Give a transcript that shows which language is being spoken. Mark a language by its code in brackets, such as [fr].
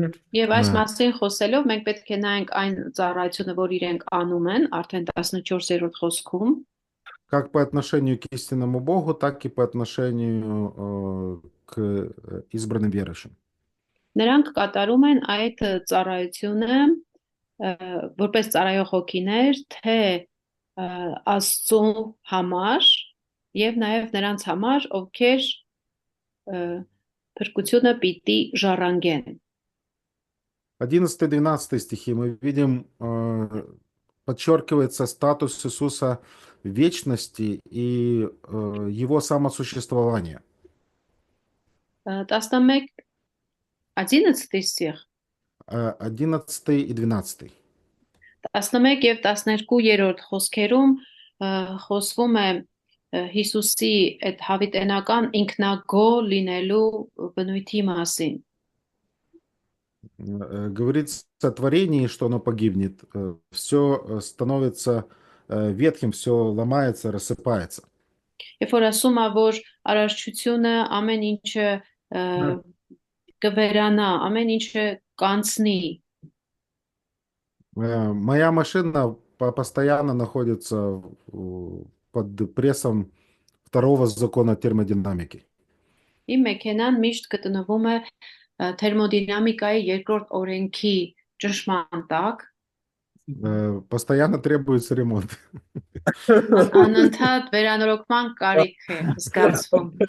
[hy] Եվ այս մասին խոսելով մենք պետք է նայենք այն ծառայությունը, որ իրենք անում են, արդեն 14-րդ խոսքում, [ru] как по отношению к истинному Богу, так и по отношению к избранным верующим. [hy] Նրանք կատարում են այդ ծառայությունը որպես ծառայող հոգիներ, թե Աստծո համար եւ նաեւ նրանց համար, ովքեր փրկությունը պիտի ժառանգեն։ [ru] 11-12 стихи мы видим, подчеркивается статус Иисуса в вечности и его самосуществование. 11 стих 11 и 12. [hy] 11 եւ 12-րդ խոսքերում խոսվում է Հիսուսի այդ հավիտենական ինքնագո լինելու բնույթի մասին։ [ru] Говорится о творении, что оно погибнет. Все становится ветхим, все ломается, рассыпается. [hy] Երբ որ ասում է, որ արարչությունը ամեն ինչը կվերանա, ամեն ինչը կանցնի։ [ru] Моя машина постоянно находится под прессом второго закона термодинамики. [hy] Իմ մեքենան միշտ գտնվում է թերմոդինամիկայի երկրորդ օրենքի ճնշման տակ։ [ru] Постоянно требуется ремонт. [hy] Անընդհատ վերանորոգման կարիք է զգացվում։